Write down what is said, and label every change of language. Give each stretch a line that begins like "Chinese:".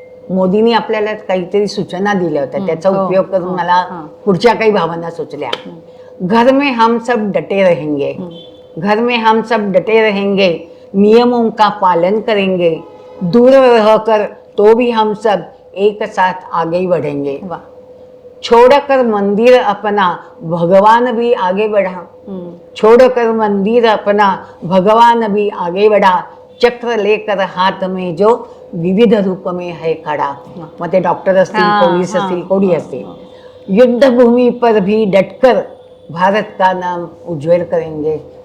Marathi: मोदींनी आपल्याला काहीतरी सूचना दिल्या होत्या, त्याचा उपयोग करून मला पुढच्या काही भावना सुचल्या.
Hindi: घर में हम सब डटे रहेंगे, नियमों का पालन करेंगे, दूर रहकर तो भी हम सब एक साथ आगे बढ़ेंगे. छोड़कर मंदिर अपना भगवान भी आगे बढ़ा, चक्र लेकर हाथ में जो विविध रूप में है खड़ा.
Marathi: मग ते डॉक्टर असतील, पोलीस असतील, कोणी असतील.
Hindi: युद्ध भूमि पर भी डटकर भारत का नाम उज्ज्वल करेंगे.